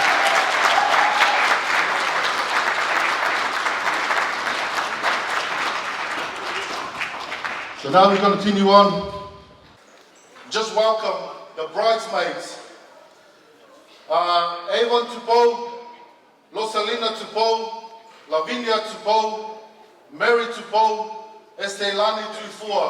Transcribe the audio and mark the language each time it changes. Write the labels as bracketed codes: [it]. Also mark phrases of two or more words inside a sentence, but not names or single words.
[en] So now we're going to continue on. Just welcome the bridesmaids. Avon Tupou, Rosalina Tupou, Lavinia Tupou, Mary Tupou, Estelani Tufua.